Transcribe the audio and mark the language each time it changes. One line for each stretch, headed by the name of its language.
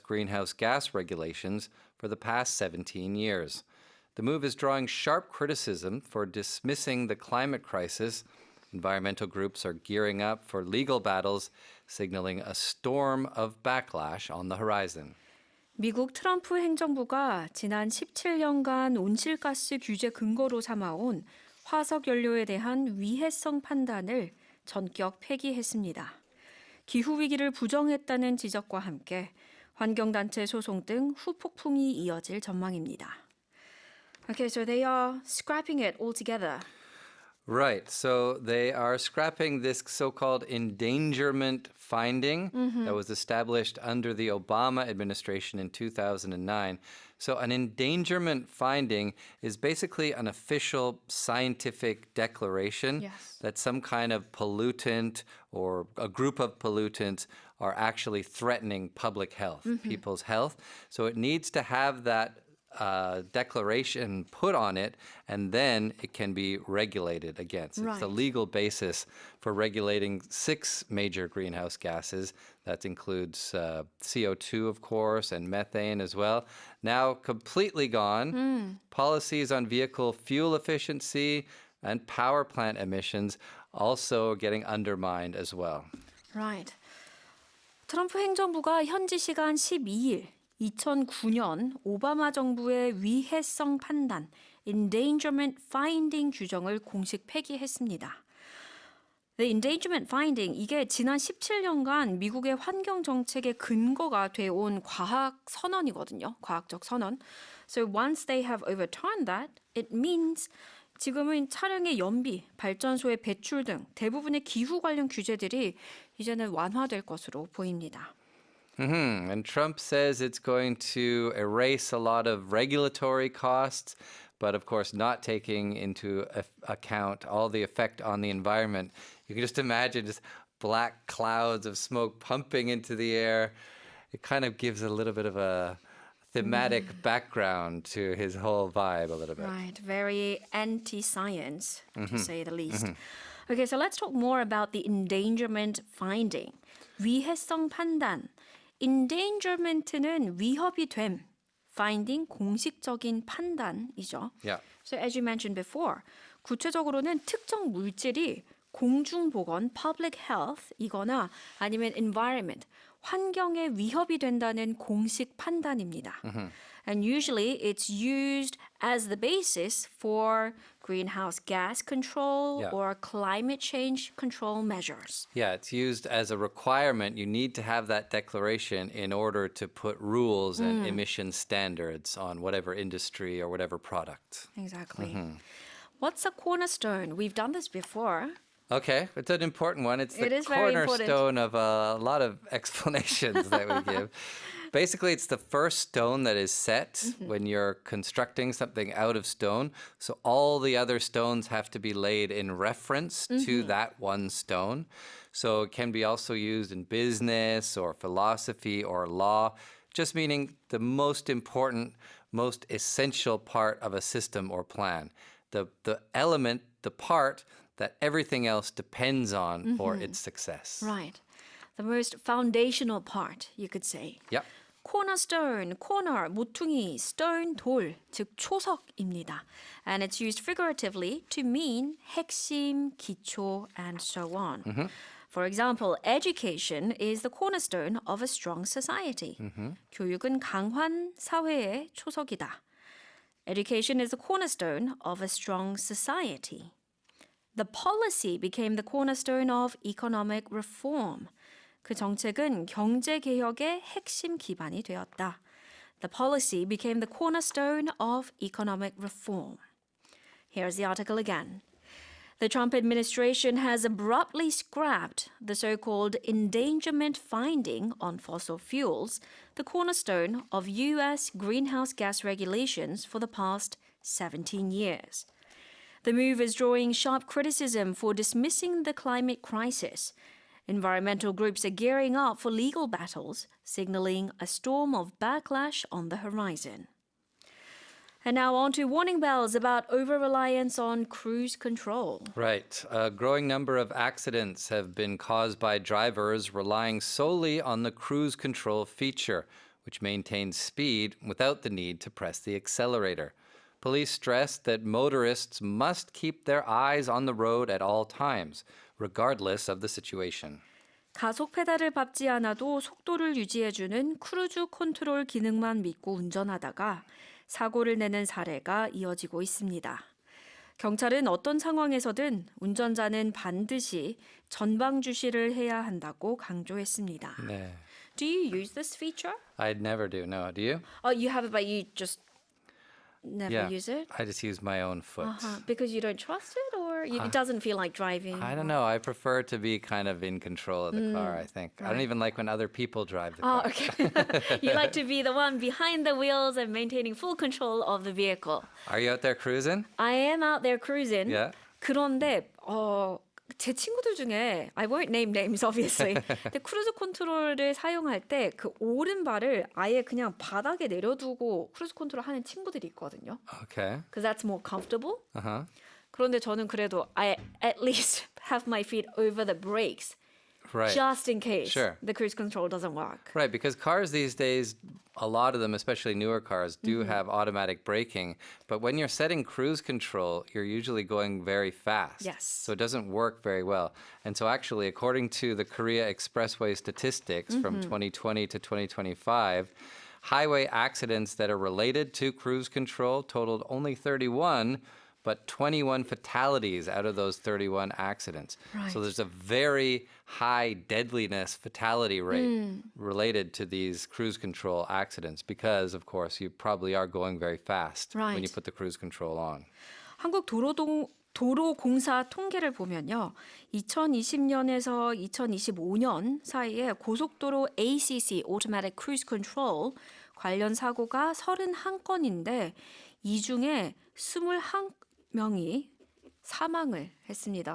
English: greenhouse gas regulations for the past 17 years. The move is drawing sharp criticism for dismissing the climate crisis. Environmental groups are gearing up for legal battles, signaling a storm of backlash on the horizon.
Korean: 미국 트럼프 행정부가 지난 17년간 온실가스 규제 근거로 삼아온 화석 연료에 대한 위해성 판단을 전격 폐기했습니다. 기후위기를 부정했다는 지적과 함께 환경단체 소송 등 후폭풍이 이어질 전망입니다.
English: Okay, so they are scrapping it altogether. Right. So they are scrapping this so-called endangerment finding that was established under the Obama administration in 2009. So an endangerment finding is basically an official scientific declaration Yes. that some kind of pollutant or a group of pollutants are actually threatening public health, people's health. So it needs to have that declaration put on it, and then it can be regulated against. It's the Right. legal basis for regulating 6 major greenhouse gases. That includes CO2, of course, and methane as well. Now completely gone. Policies on vehicle fuel efficiency and power plant emissions also getting undermined as well. Right.
Korean: 트럼프 행정부가 현지 시간 12일 2009년 오바마 정부의 위해성 판단, endangerment finding 규정을 공식 폐기했습니다. The endangerment finding, 이게 지난 17년간 미국의 환경 정책의 근거가 되어온 과학 선언이거든요. 과학적 선언.
English: So once they have overturned that, it means
Korean: 지금은 차량의 연비, 발전소의 배출 등 대부분의 기후 관련 규제들이 이제는 완화될 것으로 보입니다.
English: And Trump says it's going to erase a lot of regulatory costs, but of course not taking into account all the effect on the environment. You can just imagine just black clouds of smoke pumping into the air. It kind of gives a little bit of a thematic background to his whole vibe a little bit. Right, very anti-science, to say the least. Okay, so let's talk more about the endangerment finding.
Korean: 위해성 판단. endangerment는 위협이 됨. finding 공식적인 판단이죠.
English: Yeah. So as you mentioned before,
Korean: 구체적으로는 특정 물질이 공중보건, public health이거나 아니면 environment, 환경에 위협이 된다는 공식 판단입니다.
English: And usually it's used as the basis for greenhouse gas control Yeah. or climate change control measures. Yeah, it's used as a requirement. You need to have that declaration in order to put rules and emission standards on whatever industry or whatever product. Exactly. What's a cornerstone? We've done this before. Okay, it's an important one. It's the It is very important. cornerstone of a lot of explanations that we give. Basically, it's the first stone that is set when you're constructing something out of stone. So all the other stones have to be laid in reference to that one stone. So it can be also used in business or philosophy or law, just meaning the most important, most essential part of a system or plan. The element, the part that everything else depends on for its success. Right. The most foundational part, you could say. Yep.
Korean: cornerstone, corner, 모퉁이, stone, 돌, 즉 초석입니다.
English: And it's used figuratively to mean 핵심, 기초, and so on. For example, education is the cornerstone of a strong society.
Korean: 교육은 강한 사회의 초석이다.
English: Education is the cornerstone of a strong society. The policy became the cornerstone of economic reform.
Korean: 그 정책은 경제 개혁의 핵심 기반이 되었다.
English: The policy became the cornerstone of economic reform. Here's the article again. The Trump administration has abruptly scrapped the so-called endangerment finding on fossil fuels, the cornerstone of U.S. greenhouse gas regulations for the past 17 years. The move is drawing sharp criticism for dismissing the climate crisis. Environmental groups are gearing up for legal battles, signaling a storm of backlash on the horizon. And now on to warning bells about over-reliance on cruise control. Right. A growing number of accidents have been caused by drivers relying solely on the cruise control feature, which maintains speed without the need to press the accelerator. Police stress that motorists must keep their eyes on the road at all times, regardless of the situation.
Korean: 가속 페달을 밟지 않아도 속도를 유지해주는 크루즈 컨트롤 기능만 믿고 운전하다가 사고를 내는 사례가 이어지고 있습니다. 경찰은 어떤 상황에서든 운전자는 반드시 전방 주시를 해야 한다고 강조했습니다. 네.
English: Do you use this feature? I'd never do. No, do you? Oh, you have it, but you just never use it? I just use my own foot. Because you don't trust it, or it doesn't feel like driving? I don't know. I prefer to be kind of in control of the car, I think. I don't even like when other people drive the Oh, car. okay. You like to be the one behind the wheels and maintaining full control of the vehicle. Are you out there cruising? I am out there cruising. Yeah.
Korean: 그런데 제 친구들 중에
English: I won't name names obviously.
Korean: 근데 크루즈 컨트롤을 사용할 때 그 오른발을 아예 그냥 바닥에 내려두고 크루즈 컨트롤 하는 친구들이 있거든요.
English: Okay. Because that's more comfortable. Uh-huh.
Korean: 그런데 저는 그래도
English: I at least have my feet over the brakes Right. just in case Sure. the cruise control doesn't work. Right, because cars these days, a lot of them, especially newer cars, do have automatic braking. But when you're setting cruise control, you're usually going very fast. Yes. So it doesn't work very well. And so actually, according to the Korea Expressway statistics from 2020 to 2025, highway accidents that are related to cruise control totaled only 31, but 21 fatalities out of those 31 accidents. Right. So there's a very high deadliness fatality rate related to these cruise control accidents because, of course, you probably are going very fast when you Right. put the cruise control on.
Korean: 한국 도로공사 통계를 보면요. 2020년에서 2025년 사이에 고속도로 ACC, Automatic Cruise Control 관련 사고가 31건인데 이 중에 21명이 사망을 했습니다.